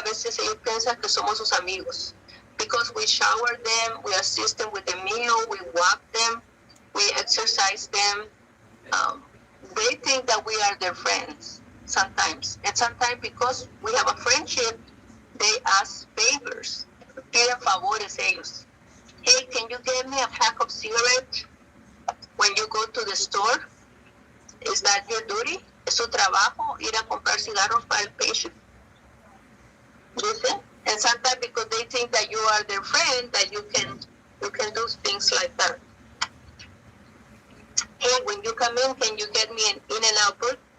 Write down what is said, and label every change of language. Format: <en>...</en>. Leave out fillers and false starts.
<es>A veces ellos piensan que somos sus amigos.</es> <en>Because we shower them, we assist them with the meal, we walk them, we exercise them. They think that we are their friends sometimes. And sometimes because we have a friendship, they ask favors.</en> <es>Piden favores ellos.</es> <en>Hey, can you get me a pack of cigarettes when you go to the store? Is that your duty?</en> <es>¿Es su trabajo ir a comprar cigarros para el patient?</es> <en>You see? And sometimes because they think that you are their friend, that you can do things like that. Hey, when you come in, can you get me an In-N-Out Burger?</en>